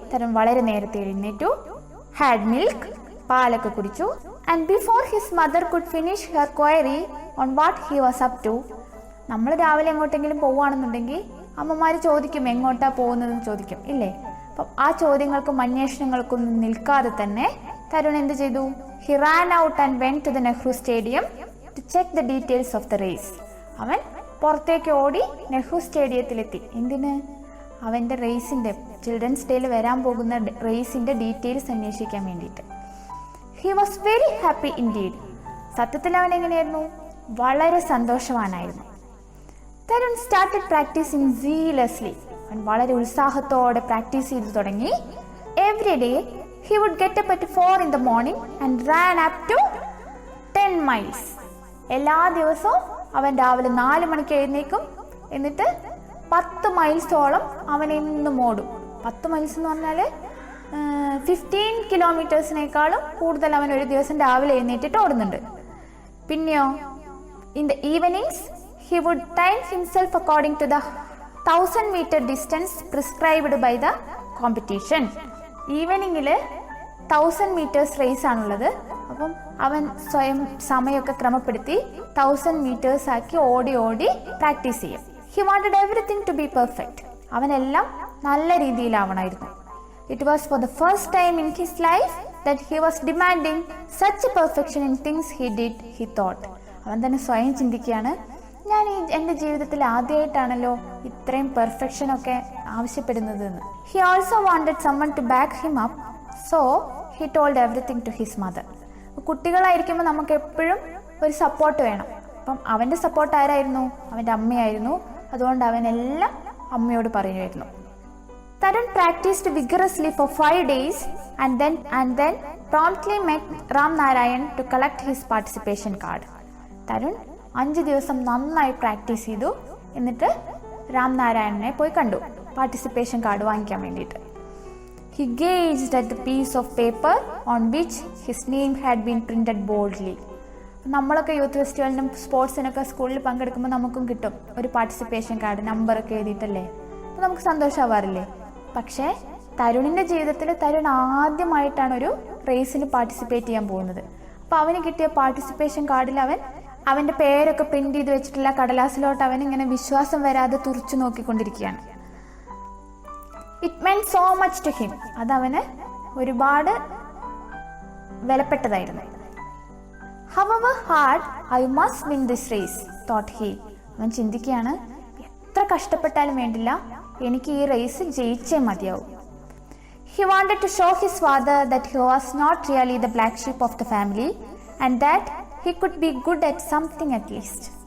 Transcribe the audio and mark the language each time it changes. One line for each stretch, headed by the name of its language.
Malayalam: തരുൺ വളരെ നേരത്തെ എഴുന്നേറ്റു.
English: had milk,
Malayalam: പാലൊക്കെ കുടിച്ചു.
English: And before his mother could finish her query on what he was up to.
Malayalam: നമ്മൾ രാവിലെ എങ്ങോട്ടെങ്കിലും പോവുകയാണെന്നുണ്ടെങ്കിൽ അമ്മമാർ ചോദിക്കും, എങ്ങോട്ടാ പോകുന്നതെന്ന് ചോദിക്കും, ഇല്ലേ? അപ്പം ആ ചോദ്യങ്ങൾക്കും അന്വേഷണങ്ങൾക്കൊന്നും നിൽക്കാതെ തന്നെ തരുൺ എന്ത് ചെയ്തു?
English: He ran out and went to the Nehru Stadium to check the details of the race.
Malayalam: അവൻ പുറത്തേക്ക് ഓടി നെഹ്റു സ്റ്റേഡിയത്തിലെത്തി. എന്തിന്? അവൻ്റെ റേസിൻ്റെ, ചിൽഡ്രൻസ് ഡേയിൽ വരാൻ പോകുന്ന റേസിൻ്റെ ഡീറ്റെയിൽസ് അന്വേഷിക്കാൻ വേണ്ടിയിട്ട്.
English: He was very happy indeed.
Malayalam: സത്യത്തിൽ അവൻ എങ്ങനെയായിരുന്നു? വളരെ സന്തോഷവാനായിരുന്നു.
English: Tarun started practising seriously.
Malayalam: അവൻ വളരെ ഉത്സാഹത്തോടെ പ്രാക്ടീസ് ചെയ്തു തുടങ്ങി.
English: Every day he would get up at 4 in the morning and ran up to 10 miles.
Malayalam: എല്ലാ ദിവസവും അവൻ രാവിലെ 4 മണിക്ക് എഴുന്നേക്കും. എന്നിട്ട് 10 മൈൽസോളം അവൻ എന്നും ഓടും. 10 മൈൽസ് എന്ന് പറഞ്ഞാൽ 15 കിലോമീറ്റേഴ്സിനേക്കാളും കൂടുതൽ അവൻ ഒരു ദിവസം രാവിലെ എഴുന്നേറ്റിട്ട് ഓടുന്നുണ്ട്. പിന്നെയോ,
English: In the evenings he would time himself according to the 1000 meter distance prescribed by the competition.
Malayalam: ഈവനിങ്ങിൽ 1000 metres raise ആണുള്ളത്. അപ്പം അവൻ സ്വയം സമയമൊക്കെ ക്രമപ്പെടുത്തി 1000 മീറ്റേഴ്സ് ആക്കി ഓടി പ്രാക്ടീസ് ചെയ്യും.
English: He wanted everything to be perfect.
Malayalam: അവനെല്ലാം നല്ല രീതിയിലാവണമായിരുന്നു.
English: It was for the first time in his life that he was demanding such perfection in things he did he thought.
Malayalam: അവൻ തന്നെ സ്വയം ചിന്തിക്കുകയാണ്, ഞാൻ എൻ്റെ ജീവിതത്തിൽ ആദ്യമായിട്ടാണല്ലോ ഇത്രയും പെർഫെക്ഷനൊക്കെ ആവശ്യപ്പെടുന്നത് എന്ന്.
English: He also wanted summon to back him up, so he told everything to his mother.
Malayalam: കുട്ടികളായിരിക്കുമ്പോൾ നമുക്ക് എപ്പോഴും ഒരു സപ്പോർട്ട് വേണം. അപ്പം അവൻ്റെ സപ്പോർട്ട് ആരായിരുന്നു? അവൻ്റെ അമ്മയായിരുന്നു. അതുകൊണ്ട് അവനെല്ലാം അമ്മയോട് പറയുമായിരുന്നു.
English: Tarun practised vigorously for 5 days and then promptly met Ramnarayan to collect his participation card.
Malayalam: Tarun 5 ദിവസം നന്നായി പ്രാക്ടീസ് ചെയ്തു. എന്നിട്ട് രാംനാരായണനെ പോയി കണ്ടു, പാർട്ടിസിപ്പേഷൻ കാർഡ് വാങ്ങിക്കാൻ വേണ്ടിയിട്ട്.
English: He gazed at the piece of paper on which his name had been printed boldly.
Malayalam: നമ്മളൊക്കെ youth ഫെസ്റ്റിവലിനും സ്പോർട്സിനൊക്കെ സ്കൂളിൽ പങ്കെടുക്കുമ്പോൾ നമുക്കും കിട്ടും ഒരു പാർട്ടിസിപ്പേഷൻ കാർഡ്, നമ്പറൊക്കെ എഴുതിയിട്ടല്ലേ. അപ്പോൾ നമുക്ക് സന്തോഷമാവാറില്ലേ? പക്ഷേ തരുണിൻ്റെ ജീവിതത്തിൽ തരുൺ ആദ്യമായിട്ടാണ് ഒരു റേസിന് പാർട്ടിസിപ്പേറ്റ് ചെയ്യാൻ പോകുന്നത്. അപ്പോൾ അവന് കിട്ടിയ പാർട്ടിസിപ്പേഷൻ കാർഡിൽ അവൻ്റെ പേരൊക്കെ പ്രിന്റ് ചെയ്ത് വെച്ചിട്ടുള്ള കടലാസിലോട്ട് അവൻ ഇങ്ങനെ വിശ്വാസം വരാതെ തുറച്ചു നോക്കിക്കൊണ്ടിരിക്കുകയാണ്.
English: It meant so much to him.
Malayalam: അതവന് ഒരുപാട് വിലപ്പെട്ടതായിരുന്നു.
English: However hard, I must win this race, thought he.
Malayalam: അവൻ ചിന്തിക്കുകയാണ്, എത്ര കഷ്ടപ്പെട്ടാലും വേണ്ടില്ല, എനിക്ക് ഈ റേസ് ജയിച്ചേ മതിയാവും.
English: He wanted to show his father that he was not really the black sheep of the family and that he could be good at something at least.